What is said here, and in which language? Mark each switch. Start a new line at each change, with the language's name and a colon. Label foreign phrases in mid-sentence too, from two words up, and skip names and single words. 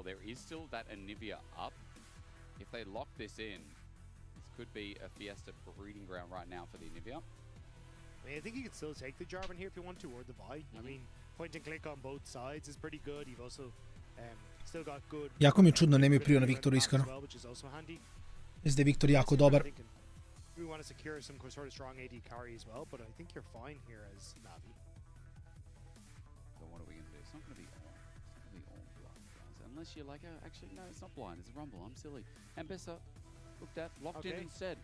English: There is still that Anivia up. If they lock this in, this could be a Fiesta breeding ground right now for the Anivia. I mean, I think you can still take the Jarvan here if you want to, or the Vi. I mean, point and click on both sides is pretty good. You've also still got good...
Serbian: Jako mi je čudno, nemaju priju na Viktoru, iskreno. Mislim da je Viktor jako dobar.
English: We want to secure some sort of strong AD carry as well, but I think you're fine here as Na'Vi. So what are we going to do? It's not going to be all. It's not going to be all blind, guys. Unless you're like, oh, actually, no, it's not blind. It's a Rumble. I'm silly. And Bessa looked at, locked in instead.